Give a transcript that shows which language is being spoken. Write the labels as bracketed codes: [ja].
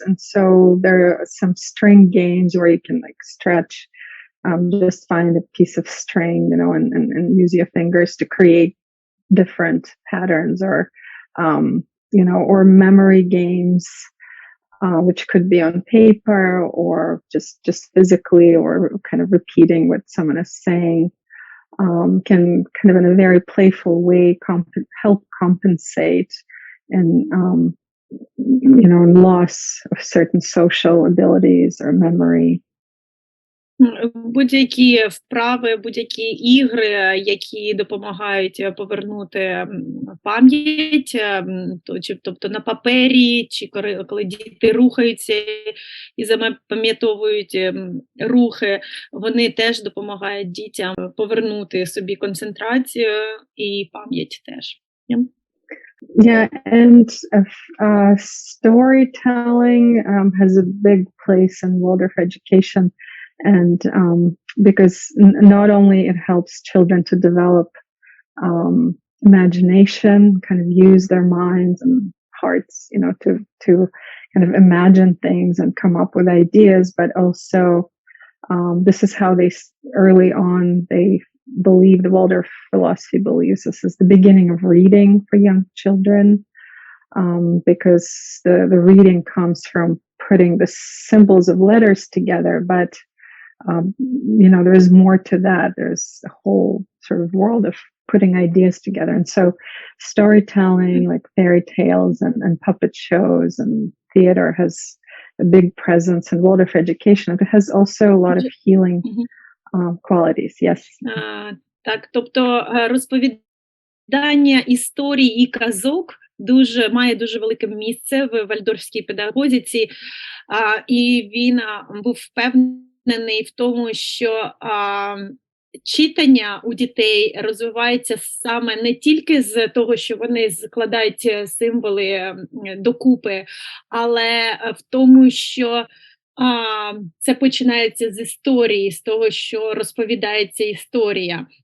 [en] And so there are some string games where you can like stretch, just find a piece of string, and use your fingers to create different patterns, or or memory games, which could be on paper or just physically, or kind of repeating what someone is saying. Can kind of in a very playful way help compensate and loss of certain social abilities or memory. [uk] Будь-які вправи, будь-які ігри, які допомагають повернути пам'ять, тобто на папері, чи коли діти рухаються і запам'ятовують рухи, вони теж допомагають дітям повернути собі концентрацію і пам'ять теж. [en] Yeah, and storytelling has a big place in Waldorf education. And because not only it helps children to develop imagination, kind of use their minds and hearts, to kind of imagine things and come up with ideas, but also this is how they early on they believe, the Waldorf philosophy believes this is the beginning of reading for young children, because the reading comes from putting the symbols of letters together, but there is more to that. There's a whole sort of world of putting ideas together. And so storytelling, like fairy tales and puppet shows and theater, has a big presence in Waldorf education. It has also a lot of healing qualities. Yes. [uk] Так, тобто розповідання історій і казок має дуже велике місце в вальдорфській педагогіці, і він був впевнений в тому, що читання у дітей розвивається саме не тільки з того, що вони складають символи докупи, але в тому, що це починається з історії, з того, що розповідається історія.